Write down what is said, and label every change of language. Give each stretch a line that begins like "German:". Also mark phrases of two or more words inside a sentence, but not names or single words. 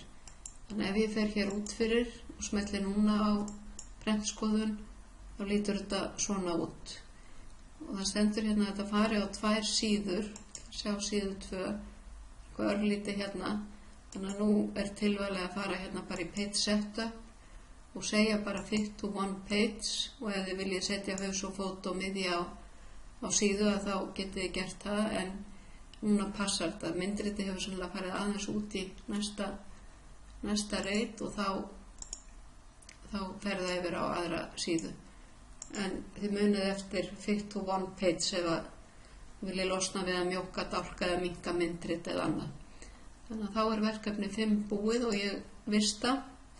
Icelandic: Þannig ef ég fer hér út fyrir og smelli núna á prentskoðun þá lítur þetta svona út og það stendur hérna að þetta fari á 2 síður, sjá síðu 2 eitthvað örlítið hérna. Þannig að nú er tilvalið að fara hérna bara í
English: page setup
Icelandic: og segja bara
English: fit to one page
Icelandic: og ef þið viljið setja haus og fót og miðja á síðu að þá getið þið gert það en núna passar þetta. Myndriti hefur sannlega farið aðeins út í næsta reit og þá fer það yfir á aðra síðu. En þið munið eftir
English: fit to one page
Icelandic: ef að viljið losna við að mjókka, dálka eða minnka myndrit eða annað. Þannig að þá er verkefni 5 búið og ég vista